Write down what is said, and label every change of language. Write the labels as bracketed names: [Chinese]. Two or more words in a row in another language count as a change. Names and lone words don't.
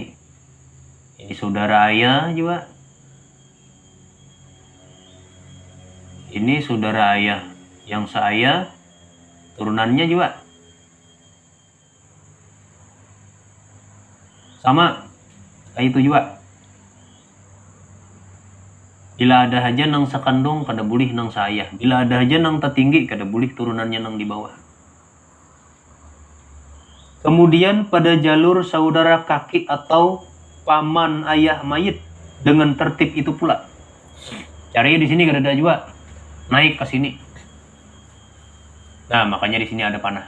[Banjar] Ini saudara ayah juga. Ini saudara ayah. Yang seayah, turunannya juga. Sama. Kayak itu juga. Bila ada aja nang sekandung, kada boleh nang seayah. Bila ada aja nang tertinggi, kada boleh turunannya nang di bawah. Kemudian pada jalur saudara kaki atau paman ayah mayit dengan tertib itu pula. Cari di sini kada ada juga. Naik ke sini. Nah, makanya di sini ada panah.